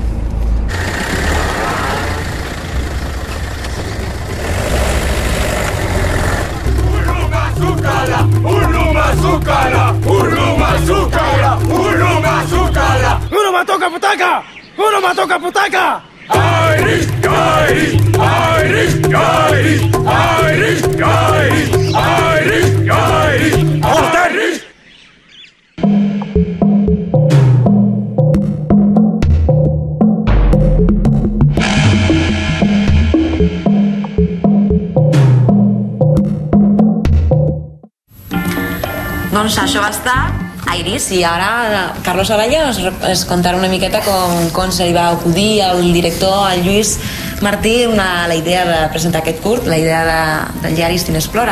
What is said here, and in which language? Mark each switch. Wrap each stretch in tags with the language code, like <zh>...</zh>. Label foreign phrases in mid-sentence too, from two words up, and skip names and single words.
<es>¡Uno mató Caputaca! ¡Uno mató Caputaca!</es> <ca>Iris, Iris, Iris, Iris, Iris, Iris, Iris, Iris, Iris. Doncs això va estar Iris i ara Carlos Olaya es contarà una miqueta com se li va acudir al director, al Lluís Martí, la idea de presentar aquest curt, la idea del Yaris Cine Explora.</ca>